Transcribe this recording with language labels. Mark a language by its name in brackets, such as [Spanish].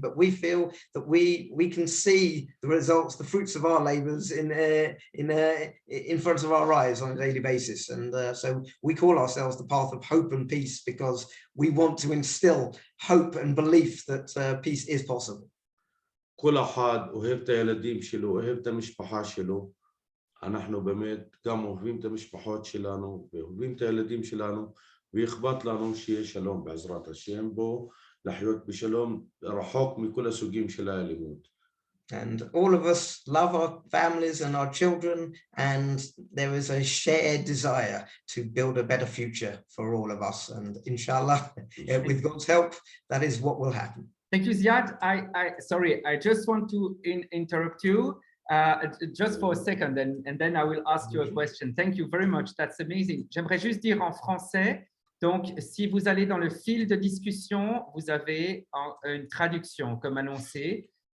[English] But we feel that we can see the results, the fruits of our labors in front of our eyes on a daily basis. And so we call ourselves the path of hope and peace because we want to instill hope and belief that peace is possible. [Hebrew] כל אחד אוהב את הילדים שלו, אוהב את המשפחה שלו. אנחנו באמת גם אוהבים את המשפחות שלנו, ואוהבים את הילדים שלנו, ואכפת לנו שיהיה שלום בעזרת השם בו, לחיות בשלום רחוק מכל הסוגים של האלימות. [English] And all of us love our families and our children, and there is a shared desire to build a better future for all of us. And inshallah, with God's help, that is what will happen. Thank you, Ziad. Sorry, I just want to interrupt you just for a second, and then I will ask you a question. Thank you very much. That's amazing. [French] J'aimerais juste dire en français. Donc, si vous allez dans le fil de discussion, vous avez une traduction, comme annoncé.